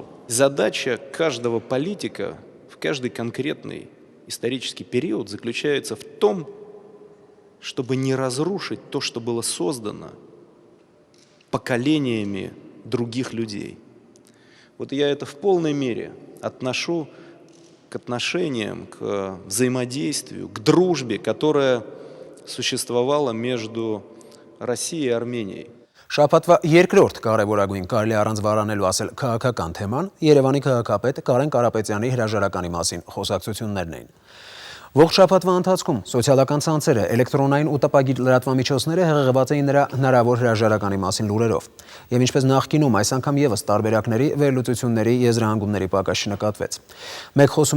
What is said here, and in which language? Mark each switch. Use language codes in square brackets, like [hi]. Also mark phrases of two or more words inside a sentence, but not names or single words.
[ru] Задача каждого политика в каждый конкретный исторический период заключается в том, чтобы не разрушить то, что было создано поколениями других людей. Вот я это в полной мере отношу к отношениям, к взаимодействию, к дружбе, которая существовала между Россией и Арменией. [hy] Շաբաթվա երկրորդ կարևորագույն կարելի առանց վարանելու ասել քաղաքական թեման Երևանի քաղաքապետ Կարեն Կարապետյանի հրաժարականի մասին խոսակցություններն էին։ Ողջ շաբաթվա ընթացքում սոցիալական ցանցերը, էլեկտրոնային ու տպագիր լրատվամիջոցները հեղեղված էին նրա հնարավոր հրաժարականի մասին լուրերով։ Եվ ինչպես նախկինում, այս անգամ եւս տարբերակների, վերլուծությունների, եզրահանգումների պակաս չնկատվեց։ Մեկ խոսում